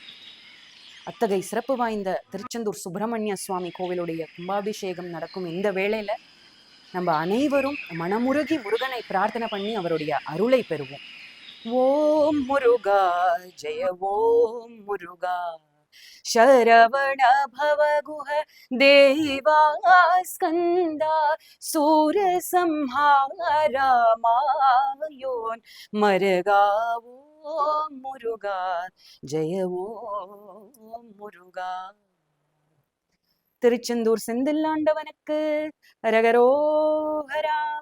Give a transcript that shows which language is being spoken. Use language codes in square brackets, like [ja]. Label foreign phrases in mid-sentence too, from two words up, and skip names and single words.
[ta] அத்தகைய சிறப்பு வாய்ந்த திருச்செந்தூர் சுப்பிரமணிய சுவாமி கோவிலுடைய கும்பாபிஷேகம் நடக்கும் இந்த வேளையில நம்ம அனைவரும் மனமுருகி முருகனை பிரார்த்தனை பண்ணி அவருடைய அருளை பெறுவோம். ஓம் முருகா ஜெய ஓம் முருகா சரவண பவகுக தேவா ஸ்கந்தா சூரசம்ஹாரா மாயோன் மருகா ஓம் முருகா ஜெய ஓம் முருகா. திருச்செந்தூர் செந்தில்லாண்டவனுக்கு அரகரோஹரா.